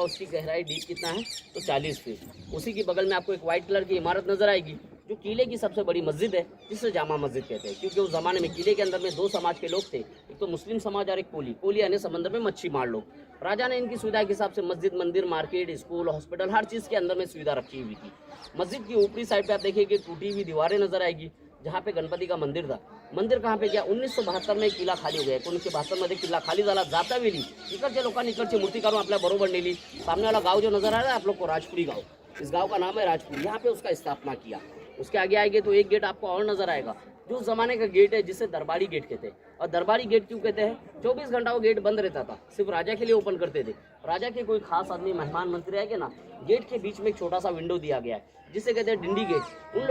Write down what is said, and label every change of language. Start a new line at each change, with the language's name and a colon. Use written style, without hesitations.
Hindi: उसकी गहराई डीप कितना है, तो 40 फीट। उसी के बगल में आपको एक व्हाइट कलर की इमारत नजर आएगी, जो किले की सबसे बड़ी मस्जिद है, जिसे जामा मस्जिद कहते हैं, क्योंकि उस जमाने में किले के अंदर में 2 समाज के लोग थे, एक तो मुस्लिम समाज और एक कोली यानी समंदर में मच्छी मार लोग। राजा ने इनकी सुविधा के हिसाब से मस्जिद, मंदिर, मार्केट, स्कूल, हॉस्पिटल, हर चीज़ के अंदर में सुविधा रखी हुई थी। मस्जिद की ऊपरी साइड पे आप देखिए टूटी हुई दीवारें नजर आएगी, जहाँ पे गणपति का मंदिर था। मंदिर कहाँ पे गया, 1972 में किला खाली हो गया।
Marathi: 1972 मध्ये किल्ला खाली झाला, जाता वेळी इकडच्या लोकांनी इकडचे मूर्ती काढून आपल्या बरोबर नेली।
Hindi: सामने वाला गांव जो नजर आ रहा है आप लोग को, राजपुरी गांव, इस गांव का नाम है राजपुरी, यहाँ पे उसका स्थापना किया। उसके आगे आएंगे तो एक गेट आपको और नजर आएगा, जो उस जमाने का गेट है जिसे दरबारी गेट कहते हैं। और दरबारी गेट क्यों कहते हैं, 24 घंटा वो गेट बंद रहता था, सिर्फ राजा के लिए ओपन करते थे। राजा के कोई खास आदमी, मेहमान, मंत्री आएंगे ना, गेट के बीच में एक छोटा सा विंडो दिया गया है, जिसे कहते हैं डिंडी गेट।